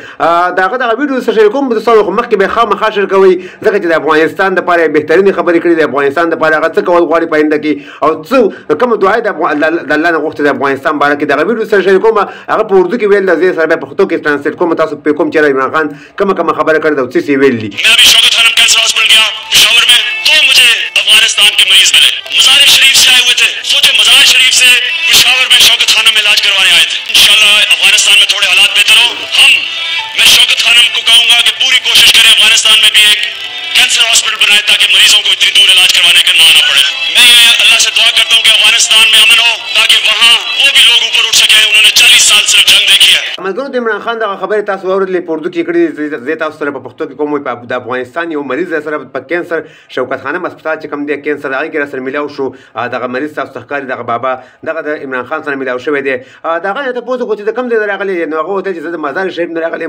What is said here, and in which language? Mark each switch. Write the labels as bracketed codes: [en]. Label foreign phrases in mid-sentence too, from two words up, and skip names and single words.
[ps] دغه ویډیو سره شریک کوم، تاسو مخکې به خامخا شیر کوئ، ځکه چې د افغانستان لپاره بهترینې خبرې کړي، د افغانستان لپاره هغه څه کول غواړي په آینده کې، او څه کومه دعا د الله نه غوښتې د افغانستان باره کې. دغه ویډیو سره شریک کوم، هغه په اردو کې ویل ده، زه سره بیا پښتو کې ټرانسلیټ کوم، تاسو په کوم چېرې عمران خان کومه خبره کړې ده او څه یې ویل دي. [ur] میں ابھی شوکت خانم کینسر ہاسپٹل گیا پشاور میں، تو مجھے افغانستان کے مریض ملے، مزار شریف سے آئے ہوئے تھے. سوچے مزار شریف سے پشاور میں شوکت خانم میں علاج کروانے آئے تھے. انشاءاللہ افغانستان میں تھوڑے حالات بہتر ہو، میں شوکت خانم کو کہوں گا کہ پوری کوشش کریں افغانستان میں بھی ایک کینسر ہاسپٹل بنائے تاکہ مریضوں کو اتنی دور علاج کروانے کا نہ آنا پڑے. میں اللہ سے دعا کرتا ہوں کہ افغانستان میں امن ہو تاکہ وہاں وہ بھی لوگ اوپر اٹھ سکے. انہوں نے 40 سال صرف جنگ دیکھی ہے. [ps] ملګرو د عمران خان دغه خبرې تاسو واورېدلې، په اردو کې کړي، زه تاسو سره په پښتو کې کوم. د افغانستان یو مریض سره په کینسر شوکت خانم هسپتال چې کوم دی کینسر، هغې کې راسره میلاو شو. دغه مریض تاسو ته ښکاري دغه بابا دغه د عمران خان سره میلاو شوی دی. دغه نه تپوس وکړو چې د کوم ځای نه راغلی دی، نو هغه وویل چې زه د مزار شریف نه راغلی یم.